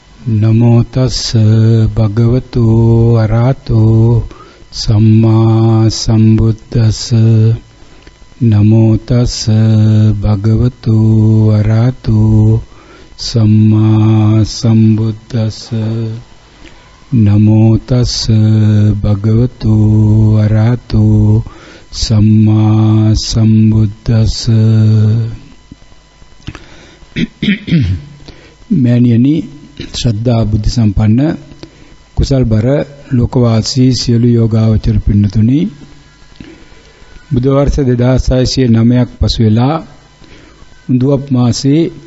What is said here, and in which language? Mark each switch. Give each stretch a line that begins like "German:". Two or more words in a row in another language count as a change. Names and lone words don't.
Pali: නමෝ තස්ස භගවතු අරහතෝ සම්මා සම්බුද්දස්ස නමෝ තස්ස භගවතු අරහතෝ සම්මා සම්බුද්දස්ස නමෝ තස්ස භගවතු අරහතෝ සම්මා සම්බුද්දස්ස
Sinhala: මෑණියනි ශ්‍රද්ධා බුද්ධ සම්පන්න කුසල් බර ලෝකවාසී සියලු යෝගාවචර පින්නතුනි බුද්ධ වර්ෂ 2609ක් පසු වෙලා උඳුවප් මාසේ